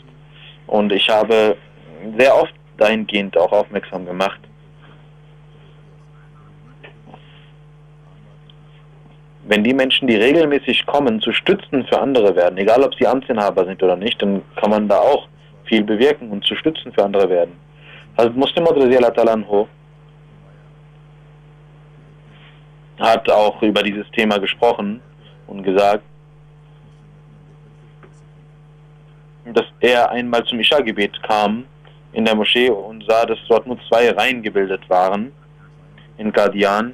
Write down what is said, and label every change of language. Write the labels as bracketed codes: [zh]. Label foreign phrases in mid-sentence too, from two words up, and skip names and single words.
[de] Und ich habe sehr oft dahingehend auch aufmerksam gemacht, wenn die Menschen, die regelmäßig kommen, zu Stützen für andere werden, egal ob sie Amtsinhaber sind oder nicht, dann kann man da auch viel bewirken und zu Stützen für andere werden. Also Muslim [ar] رضي الله عنه [de] hat auch über dieses Thema gesprochen und gesagt, dass er einmal zum Isha-Gebet kam in der Moschee und sah, dass dort nur 2 Reihen gebildet waren in Qadian.